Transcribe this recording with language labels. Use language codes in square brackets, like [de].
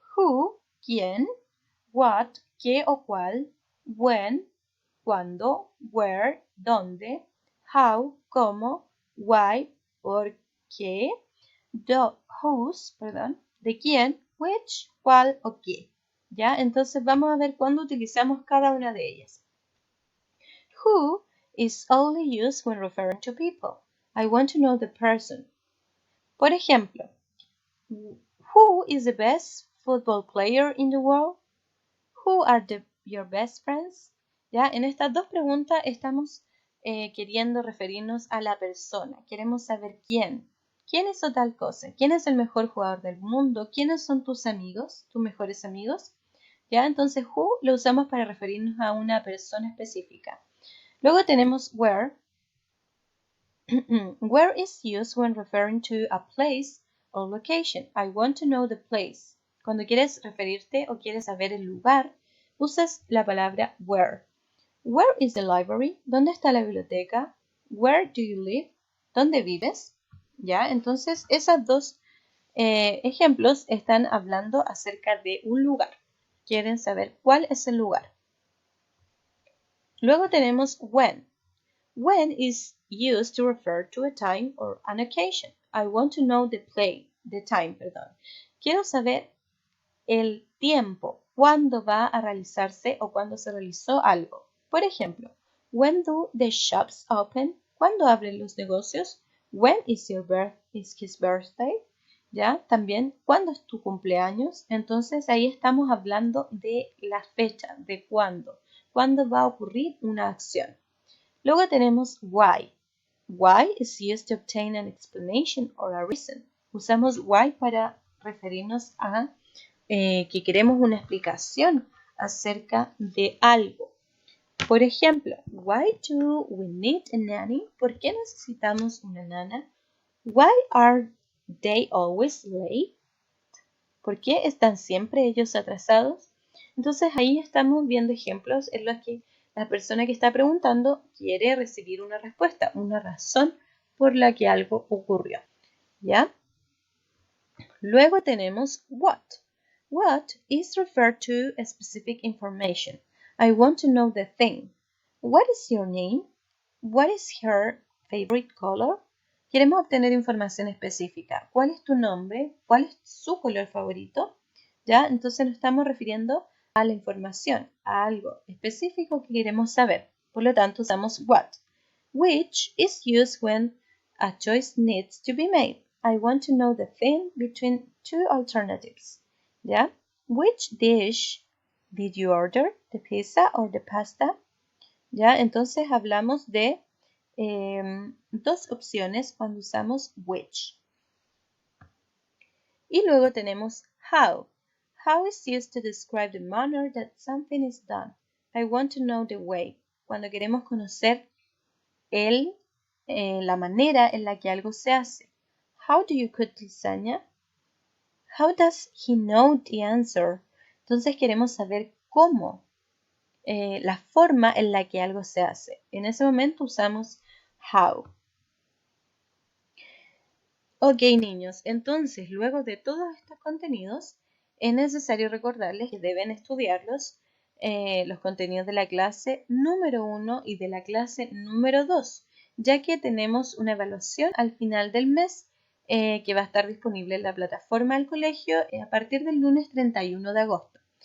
[es] Who, quién, what, qué o cuál, when, cuándo, where, dónde, how, cómo, why, por qué, whose, de quién, which, cuál o qué. ¿Ya? Entonces vamos a ver cuándo utilizamos cada una de ellas. [en] Who is only used when referring to people. I want to know the person. [es] Por ejemplo, [en] who is the best football player in the world? Who are your best friends? [es] ¿Ya? En estas dos preguntas estamos queriendo referirnos a la persona. Queremos saber quién. ¿Quién hizo tal cosa? ¿Quién es el mejor jugador del mundo? ¿Quiénes son tus amigos? ¿Tus mejores amigos? ¿Ya? Entonces, who lo usamos para referirnos a una persona específica. Luego tenemos where. [en] Where is used when referring to a place or location. I want to know the place. [es] Cuando quieres referirte o quieres saber el lugar, usas la palabra where. [en] Where is the library? [es] ¿Dónde está la biblioteca? [en] Where do you live? [es] ¿Dónde vives? ¿Ya? Entonces, esos dos ejemplos están hablando acerca de un lugar. Quieren saber cuál es el lugar. Luego tenemos when. [en] When is used to refer to a time or an occasion. I want to know the time. [es] Quiero saber el tiempo, cuándo va a realizarse o cuándo se realizó algo. Por ejemplo, [en] when do the shops open? [es] ¿Cuándo abren los negocios? [en] When is his birthday? [es] ¿Ya? También, ¿cuándo es tu cumpleaños? Entonces ahí estamos hablando de la fecha, de cuándo va a ocurrir una acción. Luego tenemos why. [en] Why is used to obtain an explanation or a reason. [es] Usamos why para referirnos a que queremos una explicación acerca de algo. Por ejemplo, [en] why do we need a nanny? [es] ¿Por qué necesitamos una nana? [en] Why are they always late? [es] ¿Por qué están siempre ellos atrasados? Entonces ahí estamos viendo ejemplos en los que la persona que está preguntando quiere recibir una respuesta, una razón por la que algo ocurrió. ¿Ya? Luego tenemos what. [en] What is referred to a specific information. I want to know the thing. What is your name? What is her favorite color? [es] Queremos obtener información específica. ¿Cuál es tu nombre? ¿Cuál es su color favorito? ¿Ya? Entonces nos estamos refiriendo a la información, a algo específico que queremos saber. Por lo tanto, usamos what. [en] Which is used when a choice needs to be made. I want to know the thing between two alternatives. [es] ¿Ya? [en] Which dish did you order? The pizza or the pasta? [es] ¿Ya? Entonces hablamos de dos opciones cuando usamos which. Y luego tenemos how. [en] How is used to describe the manner that something is done. I want to know the way. [es] Cuando queremos conocer la manera en la que algo se hace. [en] How do you cook lasagna? How does he know the answer? [es] Entonces queremos saber cómo, la forma en la que algo se hace. En ese momento usamos how. Ok, niños, entonces luego de todos estos contenidos, es necesario recordarles que deben estudiarlos, los contenidos de la clase número 1 y de la clase número 2, ya que tenemos una evaluación al final del mes que va a estar disponible en la plataforma del colegio a partir del lunes 31 de agosto.